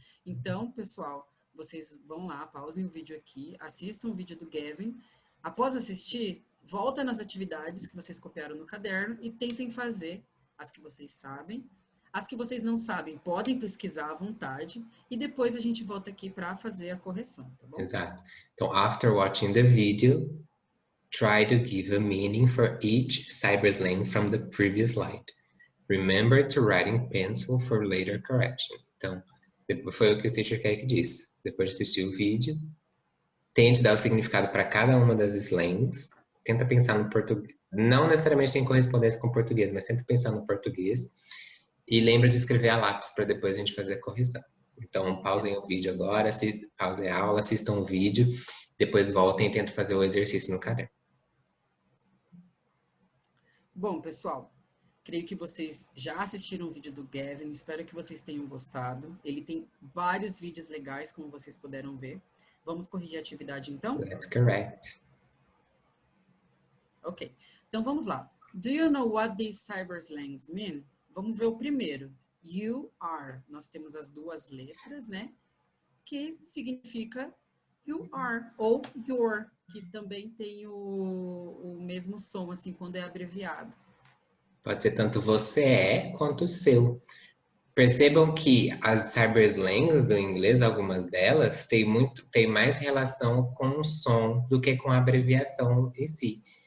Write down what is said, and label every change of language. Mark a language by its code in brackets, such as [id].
[pt] Então, pessoal, vocês vão lá, pausem o vídeo aqui, assistam o vídeo do Gavin. Após assistir, volta nas atividades que vocês copiaram no caderno e tentem fazer as que vocês sabem. As que vocês não sabem, podem pesquisar à vontade e depois a gente volta aqui para fazer a correção, tá bom? Exato. Então, [en] after watching the video, try to give a meaning for each cyberslang from the previous slide. Remember to write in pencil for later correction. [pt] Então, foi o que o teacher Kaique disse. Depois de assistir o vídeo, tente dar o significado para cada uma das slangs. Tenta pensar no português. Não necessariamente tem correspondência com o português, mas tenta pensar no português. E lembra de escrever a lápis para depois a gente fazer a correção. Então, pausem o vídeo agora, pausem a aula, assistam o vídeo, depois voltem e tentem fazer o exercício no caderno. Bom, pessoal, creio que vocês já assistiram o vídeo do Gavin, espero que vocês tenham gostado. Ele tem vários vídeos legais, como vocês puderam ver. Vamos corrigir a atividade, então? [en] That's correct. [pt] Ok, então vamos lá. [en] Do you know what these cyberslangs mean? [pt] Vamos ver o primeiro. [en] You are. [pt] Nós temos as duas letras, né? Que significa [en] you are, [pt] ou your, que também tem o mesmo som, assim, quando é abreviado. Pode ser tanto você é quanto o seu. Percebam que as cyberslangs do inglês, algumas delas, têm mais relação com o som do que com a abreviação em si.